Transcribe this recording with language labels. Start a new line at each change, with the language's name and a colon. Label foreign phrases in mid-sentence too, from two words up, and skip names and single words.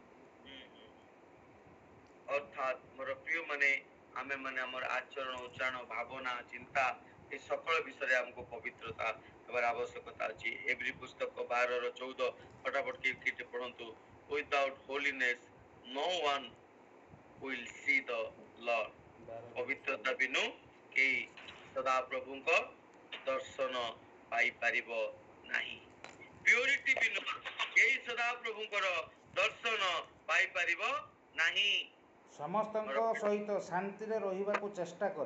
Odia: ଅର୍ଥାତ୍ ମୋର ପ୍ରିୟ ମାନେ, ଆମେ ମାନେ ଆମର ଆଚରଣ, ଉଚ୍ଚାରଣ, ଭାବନା, ଚିନ୍ତା ଏ ସକଳ ବିଷୟରେ ଆମକୁ ପବିତ୍ରତା ହେବାର ଆବଶ୍ୟକତା ଅଛି। ଏଭ୍ରି ପୁସ୍ତକ 12:14 ଫଟାଫଟ ଟିକେ ପଢନ୍ତୁ।
English: without holiness no one will see the Lord।
Odia: ପବିତ୍ରତା ବିନୁ କେହି ସଦା ପ୍ରଭୁଙ୍କ ଦର୍ଶନ ପାଇପାରିବ ନାହିଁ। ପ୍ୟୁରିଟି ବିନୁ କେହି ସଦା ପ୍ରଭୁଙ୍କର ଦର୍ଶନ ପାଇପାରିବ ନାହିଁ। ସମସ୍ତଙ୍କ ସହିତ ଶାନ୍ତିରେ ରହିବାକୁ ଚେଷ୍ଟା କର।